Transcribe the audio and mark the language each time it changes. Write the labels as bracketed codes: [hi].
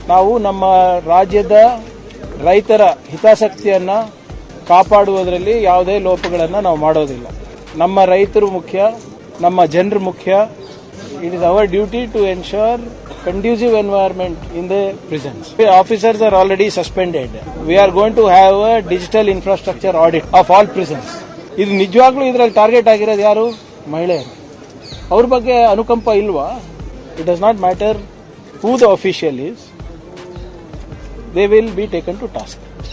[kn] ನಾವು ನಮ್ಮ ರಾಜ್ಯದ ರೈತರ ಹಿತಾಸಕ್ತಿಯನ್ನು ಕಾಪಾಡುವುದರಲ್ಲಿ ಯಾವುದೇ ಲೋಪಗಳನ್ನು ನಾವು ಮಾಡೋದಿಲ್ಲ. ನಮ್ಮ ರೈತರು ಮುಖ್ಯ, ನಮ್ಮ ಜನರು ಮುಖ್ಯ. [en] It is our duty to ensure conducive environment in the prisons. Officers are already suspended. We are going to have a digital infrastructure audit of all prisons. [kn] ಇದು ನಿಜವಾಗ್ಲೂ ಇದರಲ್ಲಿ ಟಾರ್ಗೆಟ್ ಆಗಿರೋದು ಯಾರು? ಮಹಿಳೆಯರು. ಅವ್ರ ಬಗ್ಗೆ ಅನುಕಂಪ ಇಲ್ವಾ? [en] It does not matter who the official is, they will be taken to task.